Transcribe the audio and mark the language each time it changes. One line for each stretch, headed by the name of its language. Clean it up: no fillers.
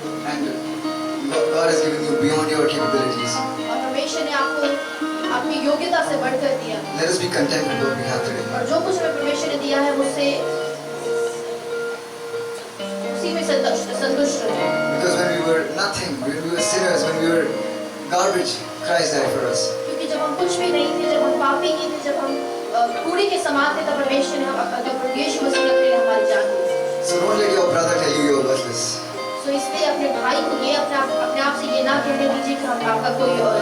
English: And God has given you beyond your capabilities.
Hindi: और परमेश्वर ने आपको आपकी योग्यता से बढ़कर दिया।
English: Let us be content with what we have today.
Hindi: और जो कुछ हमें परमेश्वर ने दिया है उससे उसी में संतुष्ट रहे।
English: Because when we were nothing, when we were sinners, when we were garbage, Christ died for us.
Hindi: क्योंकि जब हम कुछ भी नहीं थे, जब हम पापी ही थे, जब हम कूड़े के समान थे, तब परमेश्वर ने यीशु मसीह ने अपने लिए हमारी जान दी।
English: So don't let your brother tell you you're worthless.
Hindi: तो इसलिए अपने भाई को ये अपने आप से ये ना कहने दीजिए कि हम आपका कोई